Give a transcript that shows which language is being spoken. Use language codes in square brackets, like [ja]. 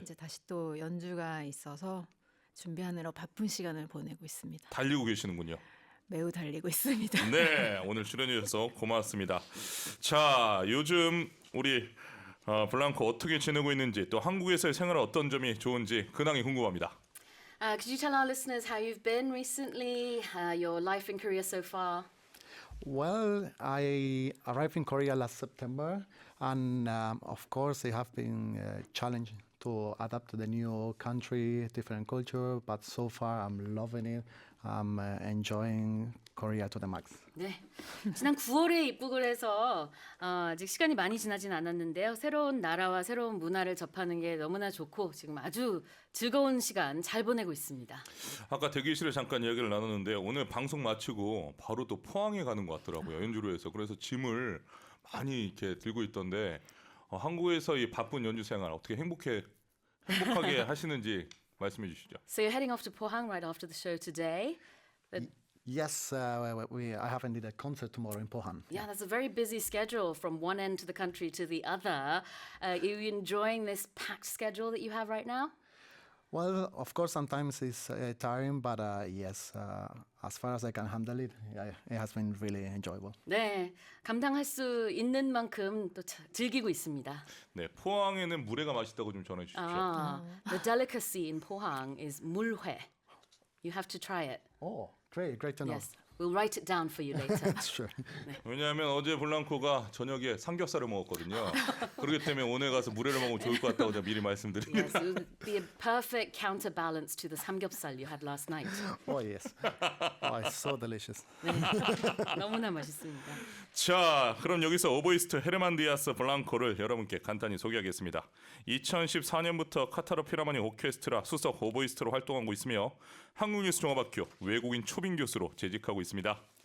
[ko] 이제 다시 또 연주가 있어서 준비하느라 바쁜 시간을 보내고 있습니다. 달리고 계시는군요. 매우 달리고 있습니다. 네, 오늘 출연해 주셔서 고맙습니다. 자, 요즘 우리 블랑코 어떻게 지내고 있는지 또 한국에서의 생활 어떤 점이 좋은지 근황이 궁금합니다. [en] Could you tell our listeners how you've been recently, your life in Korea so far? Well, I arrived in Korea last September, and of course, I have been challenged to adapt to the new country, different culture. But so far, I'm loving it. I'm enjoying Korea to the max. [ko] 네, 지난 9월에 입국을 해서 아직 시간이 많이 지나진 않았는데요. 새로운 나라와 새로운 문화를 접하는 게 너무나 좋고 지금 아주 즐거운 시간 잘 보내고 있습니다. 아까 대기실에 잠깐 이야기를 나눴는데 오늘 방송 마치고 바로 또 포항에 가는 것 같더라고요. 연주로 해서. 그래서 짐을 많이 이렇게 들고 있던데 한국에서 이 바쁜 연주 생활 어떻게 행복하게 하시는지 말씀해 주시죠. [en] So you're heading off to Pohang right after the show today. Yes, I have indeed a concert tomorrow in Pohang. Yeah, that's a very busy schedule from one end to the country to the other. Are you enjoying this packed schedule that you have right now? Well, of course, sometimes it's tiring, but yes, as far as I can handle it, it has been really enjoyable. [ko] 네, 감당할 수 있는 만큼 또 즐기고 있습니다. 네, 포항에는 물회가 맛있다고 좀 전해 주십시오. [en] The delicacy in Pohang is 물회. You have to try it. Oh, great to know. Yes, we'll write it down for you later. Sure. [ko] 왜냐하면 어제 블랑코가 저녁에 삼겹살을 먹었거든요. 그렇기 때문에 오늘 가서 물회를 먹으면 좋을 것 같다고 제가 미리 말씀드립니다. [en] Yes, it would be a perfect counterbalance to the 삼겹살 you had last night. Oh yes. Oh, it's so delicious. [ko] 너무나 맛있습니다. 자, 그럼 여기서 오보이스트 헤르만 디아스 블랑코를 여러분께 간단히 소개하겠습니다. 2014년부터 카타르 필하모니 오케스트라 수석 오보이스트로 활동하고 있으며 한국예술종합학교 외국인 초빙 교수로 재직하고 있습니다.